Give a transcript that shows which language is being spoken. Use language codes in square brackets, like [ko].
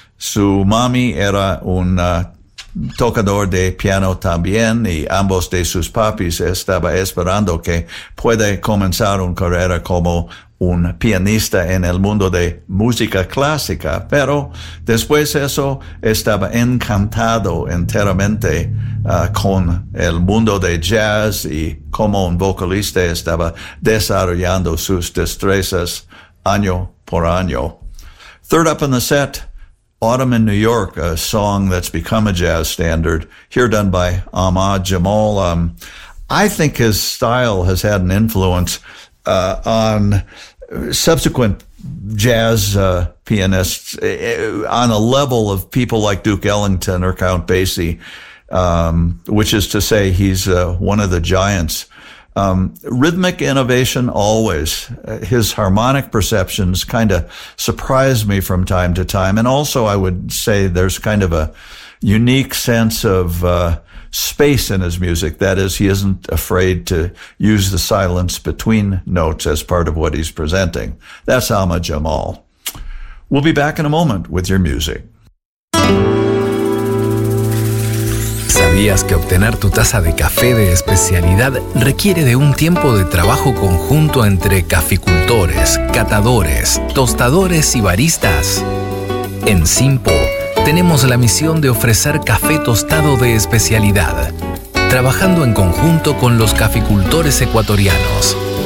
[es] Su mami era un tocador de piano también y ambos de sus papis estaba esperando que puede comenzar una carrera como un pianista en el mundo de música clásica, pero después de eso estaba encantado enteramente con el mundo de jazz y como un vocalista estaba desarrollando sus destrezas año por año. [en] Third up in the set, Autumn in New York, a song that's become a jazz standard, here done by Ahmad Jamal. I think his style has had an influence on subsequent jazz pianists on a level of people like Duke Ellington or Count Basie, which is to say he's one of the giants. Rhythmic innovation always. His harmonic perceptions kind of surprise me from time to time. And also I would say there's kind of a unique sense of space in his music. That is, he isn't afraid to use the silence between notes as part of what he's presenting. That's Alma Jamal. We'll be back in a moment with your music. [es] ¿Sabías que obtener tu taza de café de especialidad requiere de un tiempo de trabajo conjunto entre caficultores, catadores, tostadores y baristas? En Simpo tenemos la misión de ofrecer café tostado de especialidad, trabajando en conjunto con los caficultores ecuatorianos.